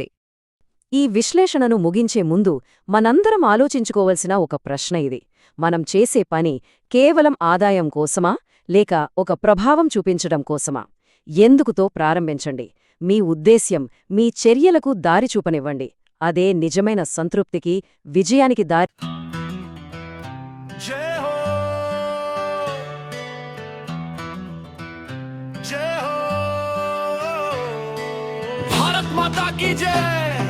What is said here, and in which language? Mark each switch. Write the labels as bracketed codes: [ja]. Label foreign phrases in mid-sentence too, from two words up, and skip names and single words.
[te] ఈ విశ్లేషణను ముగించే ముందు మనందరం ఆలోచించుకోవలసిన ఒక ప్రశ్న ఇది. మనం చేసే పని కేవలం ఆదాయం కోసమా, లేక ఒక ప్రభావం చూపించడం కోసమా? ఎందుకుతో ప్రారంభించండి. మీ ఉద్దేశ్యం మీ చర్యలకు దారి చూపనివ్వండి. అదే నిజమైన సంతృప్తికి, విజయానికి దారి. [hi] जय हो जय हो भारत माता की जय।